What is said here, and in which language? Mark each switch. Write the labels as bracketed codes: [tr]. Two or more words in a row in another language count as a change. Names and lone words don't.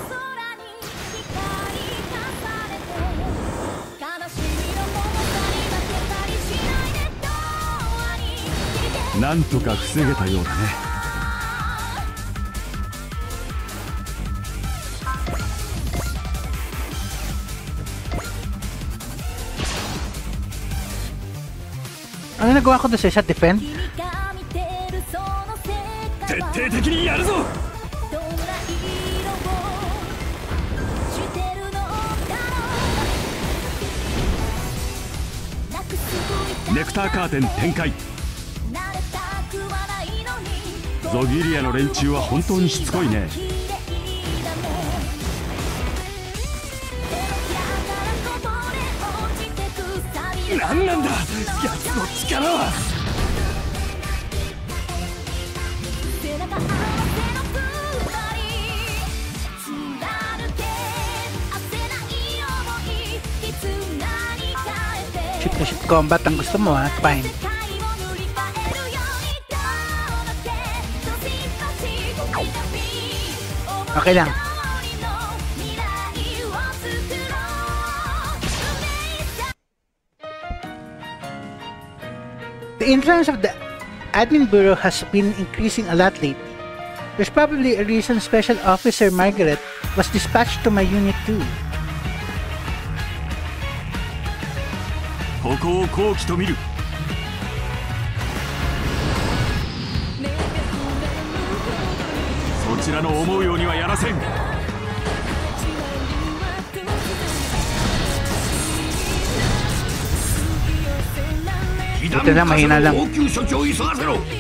[ja] なんとか防げたようだね。 [tl] Ano nagawa ko doon sa [en] shot defend? [ja] 徹底的にやるぞ。ネクターカーテン展開。ゾギリアの連中は本当にしつこいね。なんなんだ奴の力は。 [tl] Shoot na [en] shoot combat [tl] ang gusto mo ha? Fine. Okay lang. [en] The influence of the admin bureau has been increasing a lot lately. There's probably a reason Special Officer Margaret was dispatched to my unit too. [ja] ここを好機と見る。そちらの思うようにはやらせん。被弾火の応急処置を急がせろ。